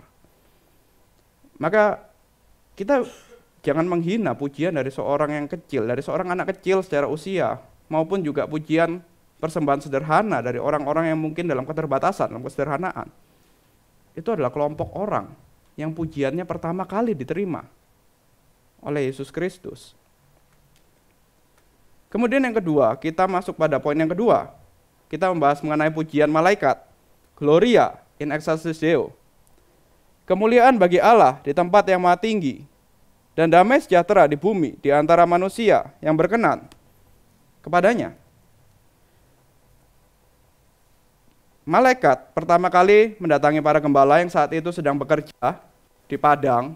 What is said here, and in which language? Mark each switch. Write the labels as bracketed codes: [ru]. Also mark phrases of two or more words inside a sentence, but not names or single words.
[id] Maka kita jangan menghina pujian dari seorang yang kecil, dari seorang anak kecil secara usia, maupun juga pujian persembahan sederhana dari orang-orang yang mungkin dalam keterbatasan, dalam kesederhanaan. Itu adalah kelompok orang yang pujiannya pertama kali diterima oleh Yesus Kristus. Kemudian yang kedua, kita masuk pada poin yang kedua. Kita membahas mengenai pujian malaikat. [la] Gloria in excelsis Deo. [id] kemuliaan bagi Allah di tempat yang maha tinggi, dan damai sejahtera di bumi di antara manusia yang berkenan kepadanya. Malaikat pertama kali mendatangi para gembala yang saat itu sedang bekerja di padang.